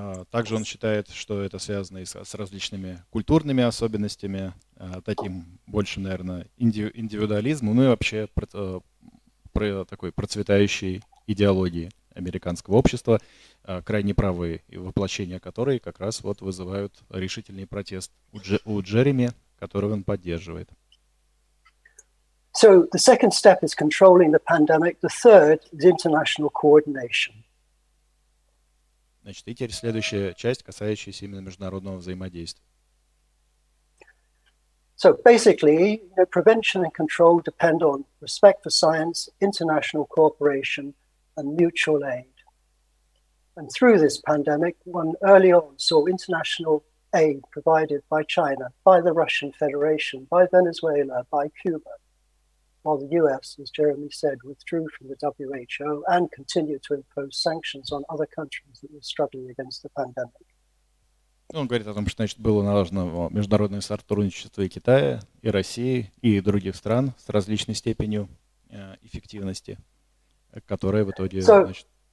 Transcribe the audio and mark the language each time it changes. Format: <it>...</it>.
<ru>Также он считает, что это связано и с различными культурными особенностями, таким больше, наверное, индивидуализмом, ну и вообще про такой процветающей идеологии американского общества, крайне правые воплощения которой как раз вот вызывают решительный протест у Джереми, который он поддерживает.</ru> <en>So the second step is controlling the pandemic. The third is international coordination.</en> <ru>Значит, и теперь следующая часть, касающаяся именно международного взаимодействия.</ru> <en>So basically, prevention and control depend on respect for science, international cooperation, and mutual aid. And through this pandemic, one early on saw international aid provided by China, by the Russian Federation, by Venezuela, by Cuba, while the US, as Jeremy said, withdrew from the WHO and continued to impose sanctions on other countries that were struggling against the pandemic.</en> <ru>Он говорит о том, что, значит, было налажено международное сотрудничество и Китая, и России, и других стран с различной степенью эффективности, которая в итоге, значит...</ru>